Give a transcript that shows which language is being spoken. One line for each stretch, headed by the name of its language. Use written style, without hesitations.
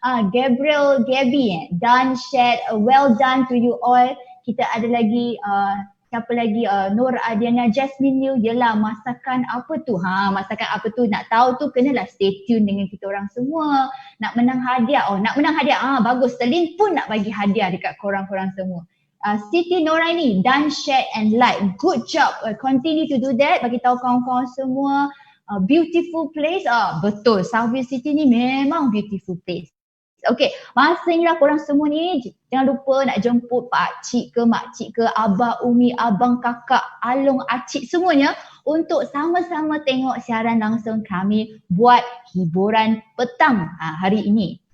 English: Gabriel Gabby, done shared, well done to you all.
Malay: Kita ada lagi siapa lagi? Nur Adiana Jasmine New. Yelah, masakan apa tu? Masakan apa tu? Nak tahu tu kenalah
English: stay tune
Malay: dengan kita orang semua. Nak menang hadiah. Nak menang hadiah. Bagus. Selin pun nak bagi hadiah dekat korang-korang semua.
English: Siti Noraini, done, share and like. Good job. Continue to do that.
Malay: Bagi tahu kawan-kawan semua.
English: Beautiful place.
Malay: Betul.
English: Southville City
Malay: ni memang
English: beautiful place.
Malay: Okay, masanya korang semua ni jangan lupa nak jemput pak cik ke, mak cik ke, abah, umi, abang, kakak, along, acik semuanya untuk sama-sama tengok siaran langsung kami buat hiburan petang hari ini.